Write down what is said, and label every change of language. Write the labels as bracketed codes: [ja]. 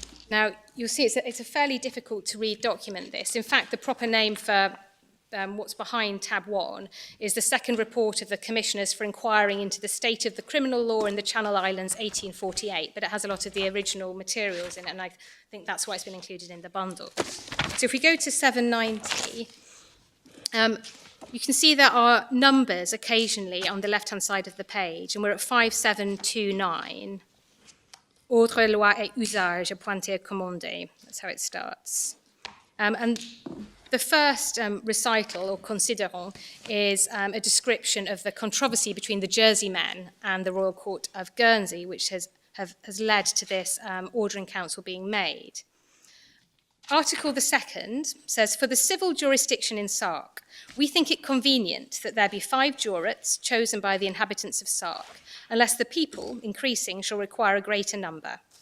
[en] Now, you'll see it's a fairly difficult to read document, this. In fact, the proper name for what's behind tab 1 is the second report of the Commissioners for Inquiring into the State of the Criminal Law in the Channel Islands, 1848, but it has a lot of the original materials in it, and I think that's why it's been included in the bundle. So if we go to 790, you can see there are numbers occasionally on the left-hand side of the page, and we're at 5729. [fr] Ordre, loi et usage appointé et commandé. [en] That's how it starts. And the first recital, or considerant, is a description of the controversy between the Jerseymen and the Royal Court of Guernsey, which has led to this order in council being made. Article the 2nd says, for the civil jurisdiction in Sark, we think it convenient that there be 5 jurates chosen by the inhabitants of Sark, unless the people, increasing, shall require a greater number.